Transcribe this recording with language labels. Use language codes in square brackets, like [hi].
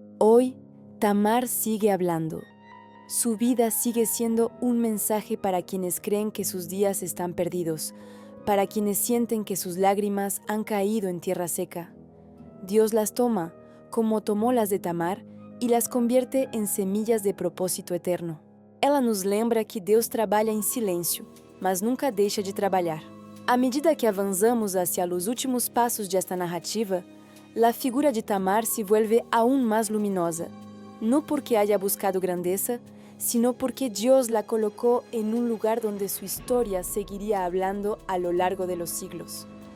[es] Hoy, Tamar sigue hablando. Su vida sigue siendo un mensaje para quienes creen que sus días están perdidos, para quienes sienten que sus lágrimas han caído en tierra seca. Dios las toma, como tomó las de Tamar, y las convierte en semillas de propósito eterno. [pt] Ela nos lembra que Deus trabalha em silêncio, mas nunca deixa de trabalhar. À medida que [es] avanzamos hacia los últimos passos de esta narrativa, la figura de Tamar se vuelve aún más luminosa, no porque haya buscado grandeza, sino porque Dios la colocó en un lugar donde su historia seguiría hablando a lo largo de los siglos.